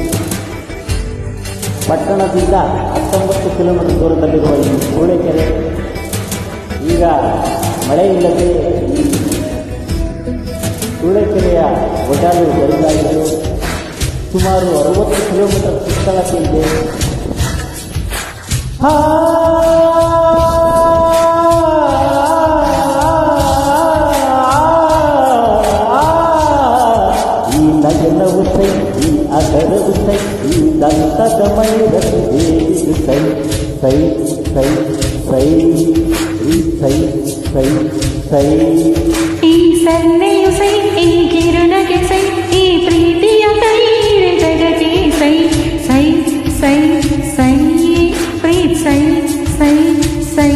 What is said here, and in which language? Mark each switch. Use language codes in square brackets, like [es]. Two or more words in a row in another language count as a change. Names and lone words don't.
[kn] ಪಟ್ಟಣದಿಂದ 19 ಕಿಲೋಮೀಟರ್ ದೂರದಲ್ಲಿರುವ ಈ ಸೂಳೆಕೆರೆ ಈಗ ಮಳೆ ಇಲ್ಲದೆ ಈ ಸೂಳೆಕೆರೆಯ ಒಡಲು ಬರಿದಾಗಿದ್ದು ಸುಮಾರು 60 ಕಿಲೋಮೀಟರ್ ಸುತ್ತಳತೆ ಇದೆ. ಈ ನಗನವು ಸೈ, ಈ ಅದರವು ಸೈ, ಈ ದಂತದ ಮೈರಸು ದೇವಿದು ಸೈ ಸೈ ಸೈ ಸೈ ಈ ಸೈ ಸೈ ಸೈ. ಈ ಸನ್ನೆಯು ಸೈ, ಈ ಕಿರಣಗೆ ಸೈ, ಈ ಪ್ರೀತಿಯ ಕೈ ಜಗಕ್ಕೆ ಸೈ ಸೈ ಸೈ ಸೈ ಪ್ರೀತ್ ಸೈ ಸೈ ಸೈ.